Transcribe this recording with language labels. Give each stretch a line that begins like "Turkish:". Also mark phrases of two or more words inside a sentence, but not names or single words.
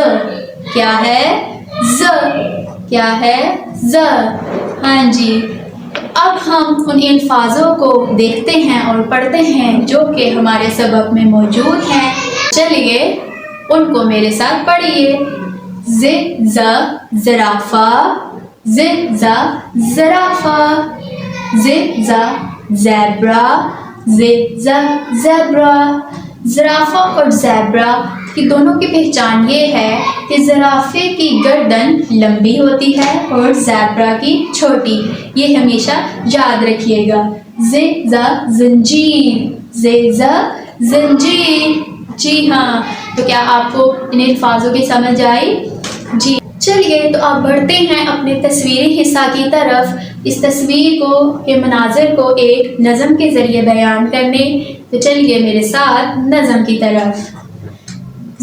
Urdu: کیا ہے؟ ز۔ کیا ہے؟ ز. ہاں جی. اب ہم ان الفاظ کو دیکھتے ہیں اور پڑھتے ہیں جو کہ ہمارے سبق میں موجود ہیں. چلیے ان کو میرے ساتھ پڑھیے. ز ز زرافہ، ز ز زرافہ، ز ز زیبرا، ز ز زیبرا. زرافہ اور زیبرا کی دونوں کی پہچان یہ ہے کہ زرافے کی گردن لمبی ہوتی ہے اور زیبرا کی چھوٹی. یہ ہمیشہ یاد رکھیے گا. ز ز زنجیر، ز ز زنجیر. جی ہاں، تو کیا آپ کو ان الفاظ کی سمجھ آئی? جی چلیے تو آپ بڑھتے ہیں اپنے تصویری حصہ کی طرف، اس تصویر کو کے مناظر کو ایک نظم کے ذریعے بیان کرنے. تو چلیے میرے ساتھ نظم کی طرف.